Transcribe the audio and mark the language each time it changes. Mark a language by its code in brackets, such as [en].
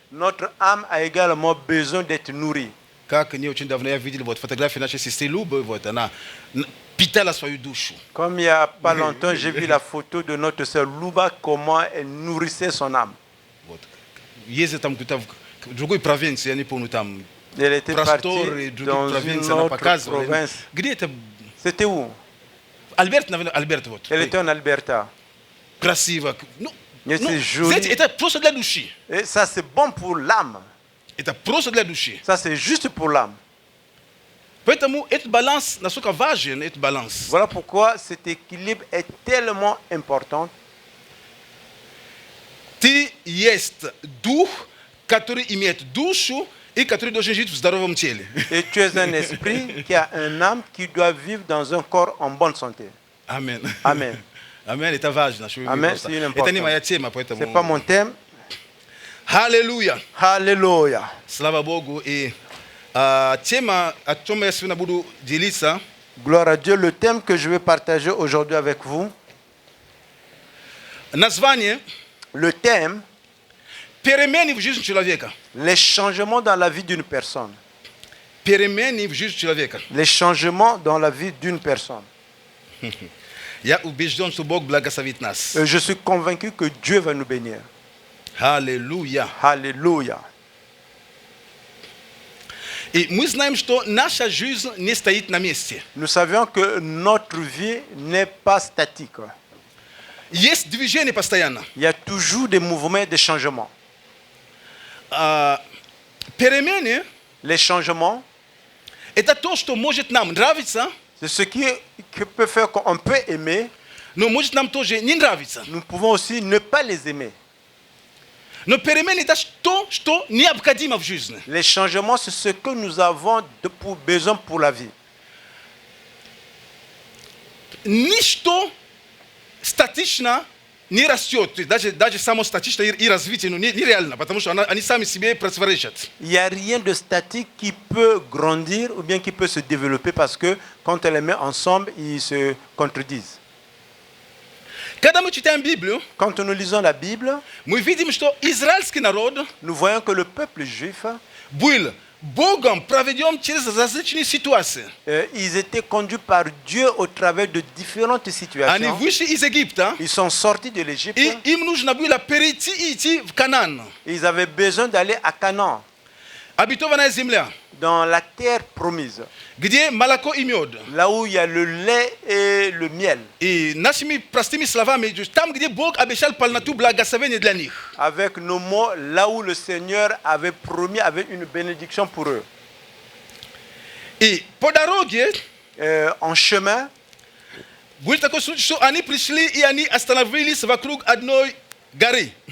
[fr] Notre âme a également besoin d'être nourrie. [ru] Как не очень давно я видел вот фотографии нашей сестры Любы, вот она питала свою душу. [fr] Comme il n'y a pas longtemps, j'ai vu la photo de notre sœur Luba, comment elle nourrissait son âme. [ru] Вот. Ездит там где-то в другой провинции, я не помню, там [fr] Elle était partie [ru] простор и другие [fr] dans une [ru] провинции, она [fr] autre [ru] показывала. [fr] province. [ru] Где это? [fr] C'était où? [ru] Альберт, наверное, Альберт вот. [fr] Elle était en Alberta. [ru] Красиво. Ну, [fr] Mais c'est joli. [ru] знаете, это просто для души. [fr] Et ça, c'est bon pour l'âme. [ru] Это просто для души. [fr] Ça, c'est juste pour l'âme. [ru] Поэтому этот баланс, насколько важен этот баланс. [fr] Voilà pourquoi cet équilibre est tellement important. [ru] Ты есть дух, который имеет душу и который должен жить в здоровом теле. [fr] Et tu es un esprit qui a un âme qui doit vivre dans un corps en bonne santé. Amen. Amen. [ru] Amen, это важно. [fr] Amen, c'est une [ru] Это не [fr] importance. [ru] моя тема, поэтому... [fr] Ce n'est pas mon thème. [ru] Аллилуйя. [fr] Alléluia. [ru] Слава Богу. И тема, о чем я сегодня буду делиться, [fr] Gloire à Dieu. Le thème que je vais partager aujourd'hui avec vous, [ru] название [fr] le thème, [ru] «Перемены в жизни человека». [fr] les changements dans la vie d'une personne. [ru] Перемены в жизни человека. [fr] Les changements dans la vie d'une personne. [ru] Я убежден, что Бог благословит нас. [fr] Je suis convaincu que Dieu va nous bénir. [ru] Аллилуйя. [fr] Alléluia. [ru] И мы знаем, что наша жизнь не стоит на месте. [fr] Nous savions que notre vie n'est pas statique. [ru] Есть движение постоянно. [fr] Il y a toujours des mouvements, des changements. [ru] Перемены [fr] Les changements, [ru] – это то, что может нам нравиться, [fr] c'est ce qui peut faire qu'on peut aimer. [ru] но может нам тоже не нравиться. [fr] Nous pouvons aussi ne pas les aimer. [ru] Но перемены – это то, что необходимо в жизни. [fr] Les changements, c'est ce que nous avons besoin pour la vie. [ru] Ничто статично не растет. То есть даже само статичное и развитие нереально, потому что они сами себе противоречат. [fr] Il n'y a rien de statique qui peut grandir ou bien qui peut se développer parce que quand on les met ensemble, ils se contredisent. [ru] Когда мы читаем Библию, [fr] Quand nous lisons la Bible, [ru] мы видим, что израильский народ [fr] nous voyons que le peuple juif [ru] был Bogom проведем через различные ситуации. [fr] Ils étaient conduits par Dieu au travers de différentes [ru] Они [fr] situations. [ru] вышли из Египта, [fr] Ils sont sortis de l'Égypte. [ru] и им нужно было перейти и идти в Канaan. [fr] Ils avaient besoin d'aller à Canaan, [ru] Обетованная земля, [fr] dans la terre promise, [ru] где молоко и мед. [fr] là où il y a le lait et le miel. [ru] И нашими простыми словами, там, где Бог обещал полноту благословения для них. [fr] Avec nos mots, là où le Seigneur avait promis, avait une bénédiction pour eux. [ru] И по дороге [fr] En chemin, [ru] будет такой случай, что они пришли и они остановились вокруг одной горы.